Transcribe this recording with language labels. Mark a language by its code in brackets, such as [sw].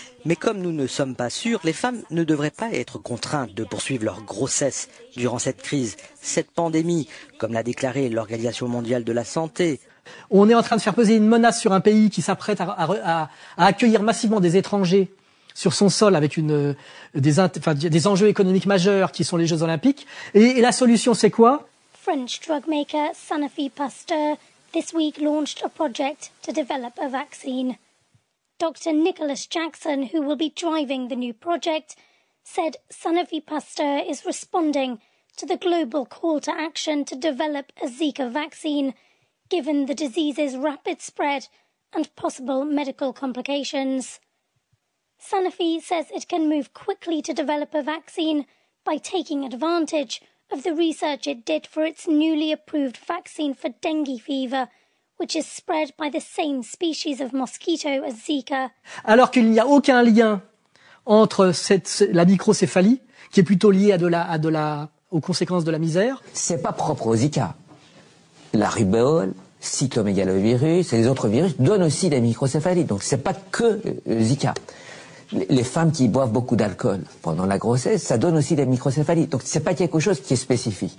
[fr] Mais comme nous ne sommes pas sûrs, les femmes ne devraient pas être contraintes de poursuivre leur grossesse durant cette crise, cette pandémie, comme l'a déclaré l'Organisation mondiale de la santé. On est en train de faire peser une menace sur un pays qui s'apprête à accueillir massivement des étrangers sur son sol avec des enjeux économiques majeurs qui sont les Jeux Olympiques. Et la solution, c'est quoi? [en] French drug maker Sanofi Pasteur this week launched a project to develop a vaccine. Dr. Nicholas Jackson, who will be driving the new project, said Sanofi Pasteur is responding to the global call to action to develop a Zika vaccine, given the disease's rapid spread and possible medical complications. Sanofi says it can move quickly to develop a vaccine by taking advantage of the research it did for its newly approved vaccine for dengue fever, which is spread by the same species of mosquito as Zika. [fr] Alors qu'il n'y a aucun lien entre la microcéphalie, qui est plutôt liée aux conséquences de la misère. C'est pas propre au Zika. La rubéole, cytomégalovirus et les autres virus donnent aussi des microcéphalies. Donc c'est pas que Zika. Les femmes qui boivent beaucoup d'alcool pendant la grossesse, ça donne aussi des microcéphalies. Donc c'est pas quelque chose qui est spécifique.